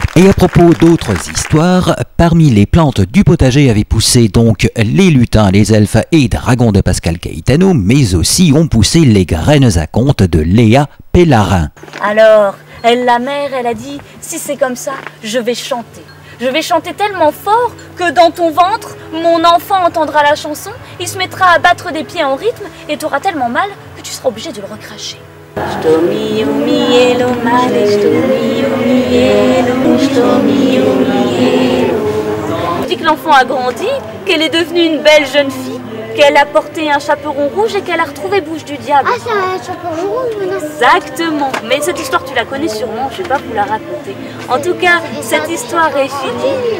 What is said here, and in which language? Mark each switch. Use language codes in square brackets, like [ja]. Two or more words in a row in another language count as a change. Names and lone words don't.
[fr] Et à propos d'autres histoires, parmi les plantes du potager avaient poussé donc les lutins, les elfes et dragons de Pascal Caetano, mais aussi ont poussé les graines à conte de Léa Pellarin. Alors, la mère, elle a dit, si c'est comme ça, je vais chanter. Je vais chanter tellement fort que dans ton ventre, mon enfant entendra la chanson, il se mettra à battre des pieds en rythme et t'auras tellement mal que tu seras obligé de le recracher. Sto mio mielo male, sto mio mielo On dit que l'enfant a grandi, qu'elle est devenue une belle jeune fille, qu'elle a porté un chaperon rouge et qu'elle a retrouvé Bouche du Diable. Ah, c'est un chaperon rouge maintenant. Exactement. Mais cette histoire, tu la connais sûrement, je ne vais pas vous la raconter. En tout cas, cette histoire est finie.